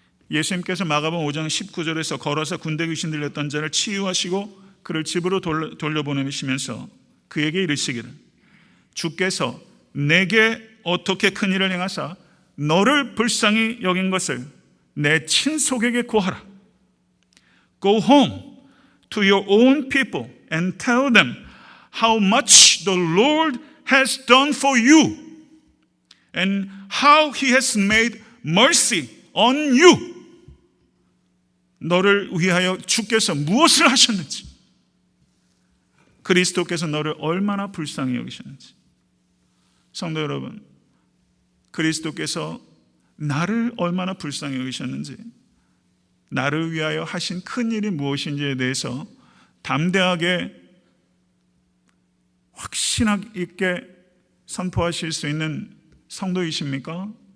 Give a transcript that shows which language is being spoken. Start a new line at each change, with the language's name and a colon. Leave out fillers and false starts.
Korean: 예수님께서 마가복음 5장 19절에서 걸어서 군대 귀신 들렸던 자를 치유하시고 그를 집으로 돌려보내시면서 그에게 이르시기를, 주께서 내게 어떻게 큰 일을 행하사 너를 불쌍히 여긴 것을 내 친속에게 고하라.
English: Go home to your own people and tell them how much the Lord has done for you and how he has made mercy on you.
Korean: 너를 위하여 주께서 무엇을 하셨는지, 그리스도께서 너를 얼마나 불쌍히 여기셨는지. 성도 여러분, 그리스도께서 나를 얼마나 불쌍히 여기셨는지, 나를 위하여 하신 큰 일이 무엇인지에 대해서 담대하게 확신하게 있게 선포하실 수 있는 성도이십니까?